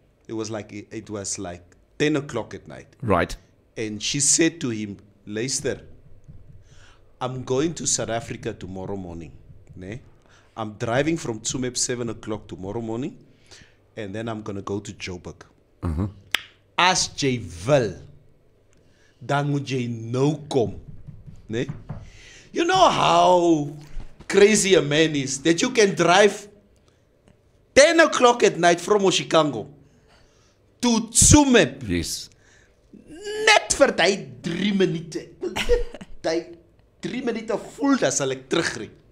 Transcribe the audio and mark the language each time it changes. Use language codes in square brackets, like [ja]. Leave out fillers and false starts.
[en] It was like 10 o'clock at night, Right. and she said to him, [af] "Luister, [en] I'm going to South Africa tomorrow morning. [af] Ne? [en] I'm driving from Tsumeb 7 o'clock tomorrow morning, and then I'm gonna go to Joburg. [af] As jy wil, dan moet jy nou kom. Ne? [en] You know how crazy a man is that you can drive 10 o'clock at night from Oshikango to Tsumeb Yes. [af] net vir die 3 minute. Die 3 minute voel dat sal ek terugry.